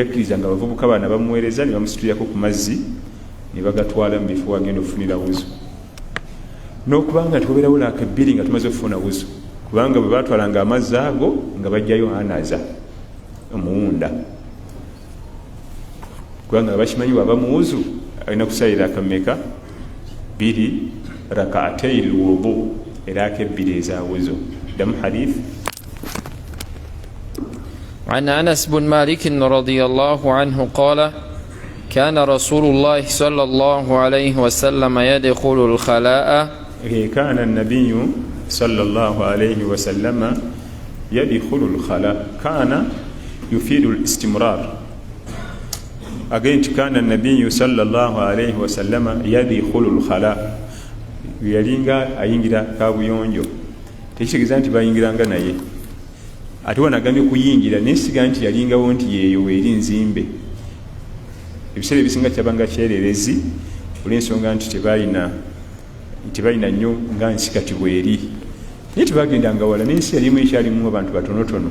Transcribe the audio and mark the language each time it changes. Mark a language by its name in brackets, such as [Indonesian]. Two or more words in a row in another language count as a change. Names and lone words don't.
[Ganda] yakkiriza nga abavubuka baana bamuweereza ne bamusitulirako ku mazzi ne bagatwala mu bifo wagenda okufunira wuzu, n'okubanga tubeerawo laaka ebbiri nga tumaze okufuna wuzu, kubanga bwe batwalanga amazzi ago nga bajjayo anaza omuwunda, kubanga bakimanyi waba mu wuzu alina kusalira akameka biri rakaatei lwudu, eraaka ebbiri eza wuzu. Damu hadith [Arabic] عن أنس بن مالك رضي الله عنه قال كان رسول الله صلى الله عليه وسلم يدخل الخلاء. كان النبي صلى الله عليه وسلم يدخل الخلاء. كان يفيد الاستمرار. Again, كان النبي صلى الله عليه وسلم يدخل الخلاء. [Ganda] Yalinga ayingira kabuyonjo, tekitegeeza nti bayingiranga naye, ate wanagambye kuyingira nesiga nti yalingawo nti yeeyo weeri nzimbe. Ebiseera ebisinga kyabanga kyererezi olw'ensonga nti tebalina nnyo nga nsi kati bweri, naye tebagendanga wala, n'ensi yalimu ekyalimu abantu batonotono.